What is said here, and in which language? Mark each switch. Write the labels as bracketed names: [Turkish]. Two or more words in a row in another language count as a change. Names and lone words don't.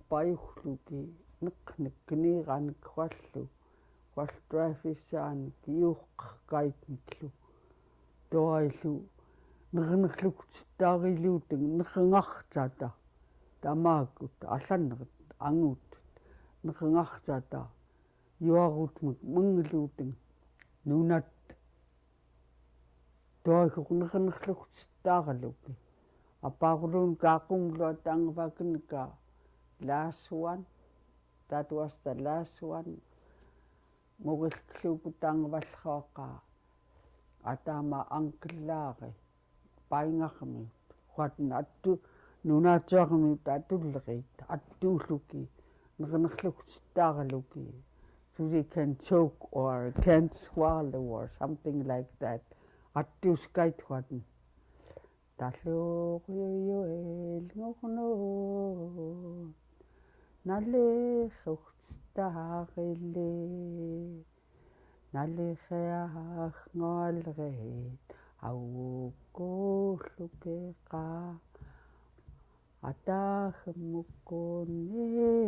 [Central Yupik] payugluki neqnek kiniiranik wallu waltraafissaanik iuqqaitniklu toaillu nernerluktaarilluuteng nerngartata tamaakut allannerit anguutut nerngartata yuarutmek mengluuteng nunat toaisuq nernerluktaarilluki apaqulun kaaqumlua taangvakinika [English] last one that was the last one [Central Yupik] mogilkluku taangvallraaqa atama ankellaari paingarmiut quatna attu nunaatiarmiut atullerit attuulluki nernerluktaarilluki [English] so they can choke or can't swallow or something like that [Central Yupik] attuskait quatna talluqyuyuilngornun nalliqsuqstaaqilli nalliqiaqnguallerit auukkuullukeqa ataagemukkunni